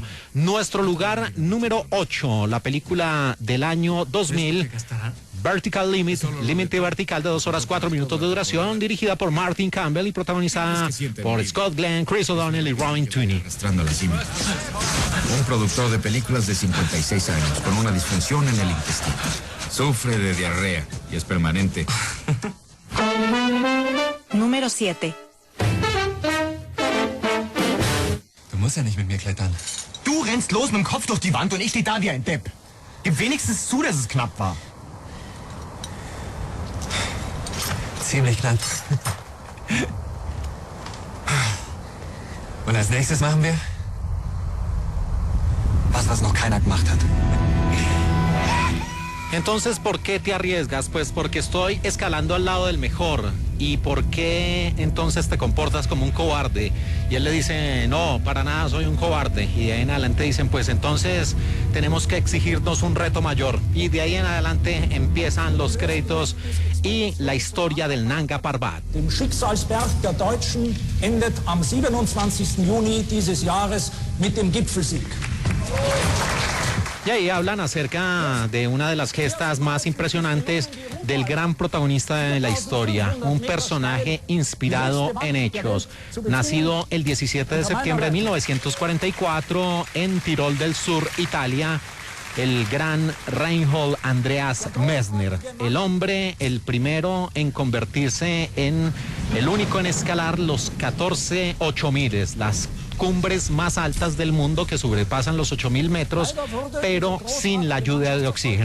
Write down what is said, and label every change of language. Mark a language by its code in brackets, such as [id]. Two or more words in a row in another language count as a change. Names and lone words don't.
[es] Nuestro lugar número 8, la película del año 2000, Vertical Limit, límite vertical de 2 horas 4 minutos de duración, dirigida por Martin Campbell y protagonizada por Scott Glenn, Chris O'Donnell y Robin Tunney. Un productor de películas de 56 años con una disfunción en el intestino. Sufre de diarrea y es permanente. Número 7. [de] Du musst ja nicht mit mir klettern. Du rennst los mit dem Kopf durch die Wand und ich stehe da wie ein Depp. Gib wenigstens zu, dass es knapp war. Ziemlich knapp. Und als nächstes machen wir was noch keiner gemacht hat. [es] Entonces, ¿por qué te arriesgas? Pues porque estoy escalando al lado del mejor. ¿y por qué entonces te comportas como un cobarde? Y él le dice, no, para nada soy un cobarde. Y de ahí en adelante dicen, pues entonces tenemos que exigirnos un reto mayor. Y de ahí en adelante empiezan los créditos y la historia del Nanga Parbat. [de] Dem Schicksalsberg der Deutschen endet am 27. Juni dieses Jahres mit dem Gipfelsieg. [es] Y ahí hablan acerca de una de las gestas más impresionantes del gran protagonista de la historia, un personaje inspirado en hechos, nacido el 17 de septiembre de 1944 en Tirol del Sur, Italia, el gran Reinhold Andreas Messner, el hombre, el primero en convertirse en el único en escalar los 14 8000, las cumbres más altas del mundo que sobrepasan los 8000 metros, pero sin la ayuda de oxígeno.